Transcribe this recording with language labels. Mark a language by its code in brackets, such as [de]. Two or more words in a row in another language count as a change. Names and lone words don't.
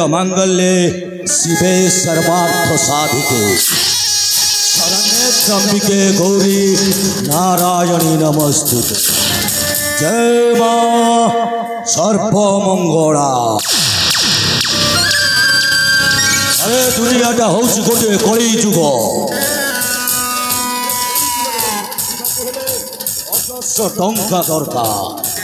[sa] मांगल्ये शिवे सर्वार्थ साधिके शरण्ये त्र्यंबिके गौरी नारायणी नमस्तुते। [or] ଜୟ ମା ସର୍ପ ମଙ୍ଗଳା। ଅରେ ଦୁନିଆଟା ହେଉଛି ଗୋଟେ କଳି ଯୁଗ। ଅଜସ୍ର ଟଙ୍କା ଦରକାର।